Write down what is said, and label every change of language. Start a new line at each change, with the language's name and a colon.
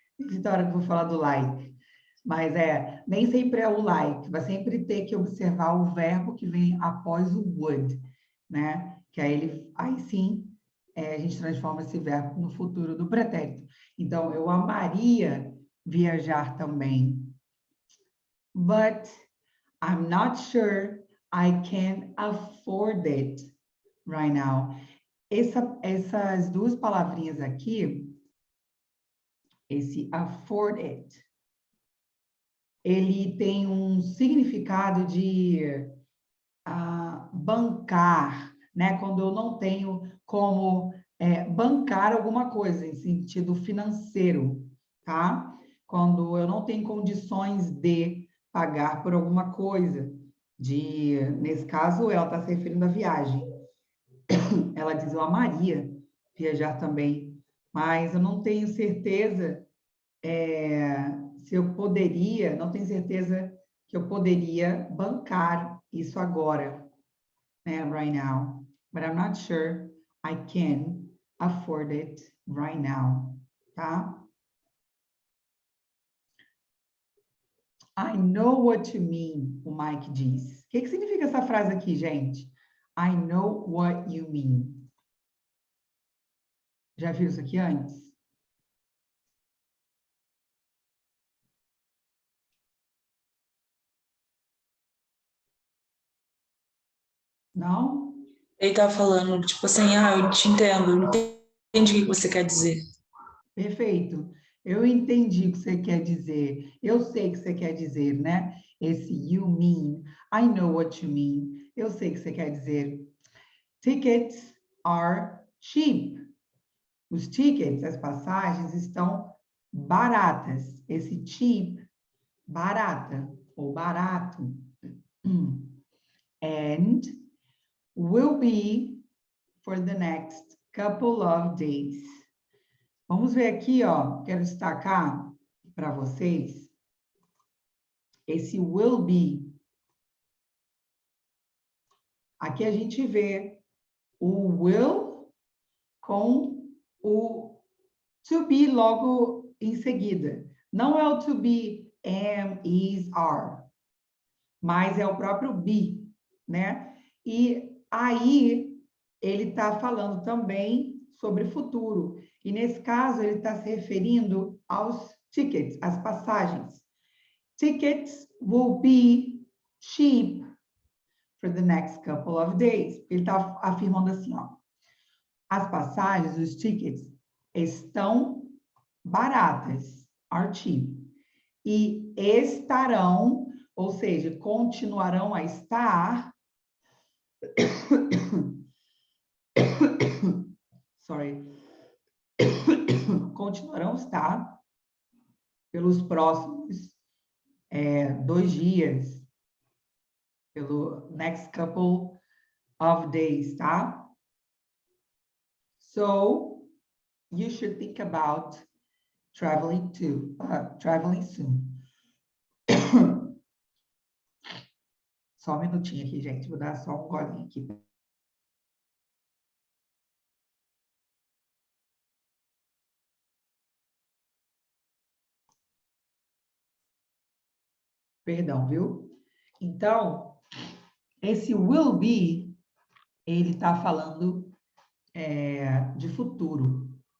Portuguese: bendita a hora que eu vou falar do like. Mas nem sempre é o like, vai sempre ter que observar o verbo que vem após o would, né? Que aí sim, a gente transforma esse verbo no futuro do pretérito. Então, eu amaria viajar também.
English: But I'm not sure I can afford it right now.
Portuguese: Essas duas palavrinhas aqui, esse afford it, ele tem um significado de bancar, né? Quando eu não tenho como bancar alguma coisa em sentido financeiro, tá? Quando eu não tenho condições de pagar por alguma coisa, nesse caso, ela está se referindo à viagem. Ela diz, eu amaria viajar também, mas eu não tenho certeza se eu poderia, não tenho certeza que eu poderia bancar isso agora, né,
English: right now. But I'm not sure I can afford it right now, tá? I know what you mean,
Portuguese: o Mike diz. O que significa essa frase aqui, gente?
English: I know what you mean.
Portuguese: Já viu isso aqui antes? Não? Ele tá falando, tipo assim, eu te entendo, entendi o que você quer dizer. Perfeito. Eu entendi o que você quer dizer. Eu sei o que você quer dizer, né? Esse you mean.
English: I know what you mean.
Portuguese: Eu sei o que você quer dizer.
English: Tickets are cheap.
Portuguese: Os tickets, as passagens estão baratas. Esse cheap, barata ou barato.
English: And will be for the next couple of days.
Portuguese: Vamos ver aqui, ó. Quero destacar para vocês esse will be. Aqui a gente vê o will com o to be logo em seguida. Não é o to be, am, is, are, mas é o próprio be, né? E aí ele está falando também sobre futuro. E nesse caso ele está se referindo aos tickets, às passagens.
English: Tickets will be cheap for the next couple of days.
Portuguese: Ele está afirmando assim, ó. As passagens, os tickets, estão baratas,
English: are cheap.
Portuguese: E estarão, ou seja, continuarão a estar. Sorry. Continuarão a estar pelos próximos 2 dias, pelo
English: next couple of days,
Portuguese: tá?
English: So, you should think about traveling soon.
Portuguese: Só um minutinho aqui, gente. Vou dar só um golinho aqui. Perdão, viu? Então, esse will be, ele está falando de futuro.